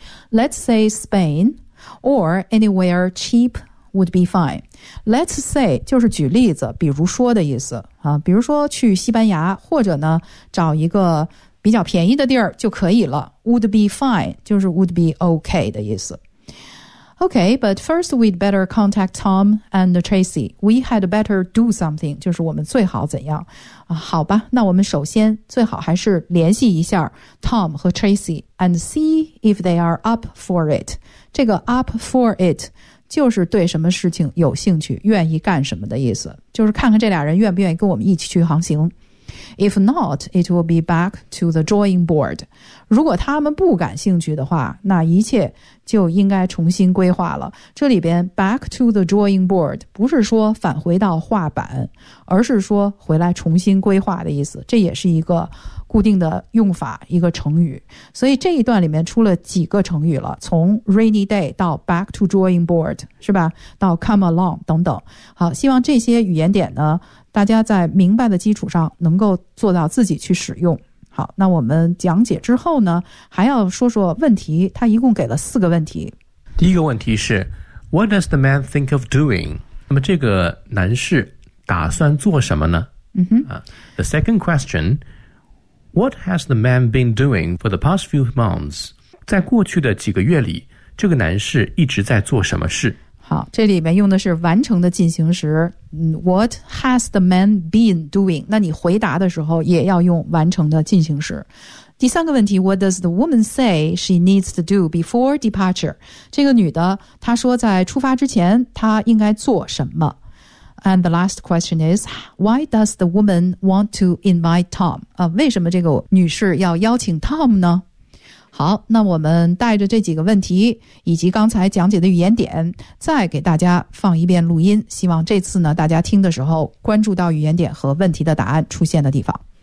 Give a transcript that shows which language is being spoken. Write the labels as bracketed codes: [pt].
[en] Let's say Spain or anywhere cheap would be fine. Let's say [zh] 就是举例子，比如说的意思啊，比如说去西班牙或者呢找一个比较便宜的地儿就可以了。 [en] Would be fine [zh] 就是 [en] would be okay [zh] 的意思。 [en] Okay, but first we'd better contact Tom and Tracy. We had better do something. [zh] 就是我们最好怎样、啊、好吧，那我们首先最好还是联系一下 Tom 和 Tracy [en] and see if they are up for it. [zh] 这个 [en] up for it [zh] 就是对什么事情有兴趣，愿意干什么的意思，就是看看这俩人愿不愿意跟我们一起去航行。 [en] If not, it will be back to the drawing board. [zh] 如果他们不感兴趣的话，那一切就应该重新规划了。这里边 [en] back to the drawing board [zh] 不是说返回到画板，而是说回来重新规划的意思。这也是一个固定的用法，一个成语。所以这一段里面出了几个成语了，从 [en] rainy day [zh] 到 [en] back to drawing board [zh] 是吧，到 [en] come along [zh] 等等。好，希望这些语言点呢大家在明白的基础上能够做到自己去使用。好，那我们讲解之后呢还要说说问题，他一共给了四个问题。第一个问题是 [en] What does the man think of doing? [zh] 那么这个男士打算做什么呢、 [en] The second question, What has the man been doing for the past few months? [zh] 在过去的几个月里这个男士一直在做什么事。好，这里面用的是完成的进行时。 [en] What has the man been doing? [zh] 那你回答的时候也要用完成的进行时。第三个问题 [en] ,What does the woman say she needs to do before departure? [zh] 这个女的她说在出发之前她应该做什么。 [en] And the last question is, why does the woman want to invite Tom?、 [zh] 为什么这个女士要邀请 Tom 呢？好，那我们带着这几个问题以及刚才讲解的语言点再给大家放一遍录音，希望这次呢大家听的时候关注到语言点和问题的答案出现的地方。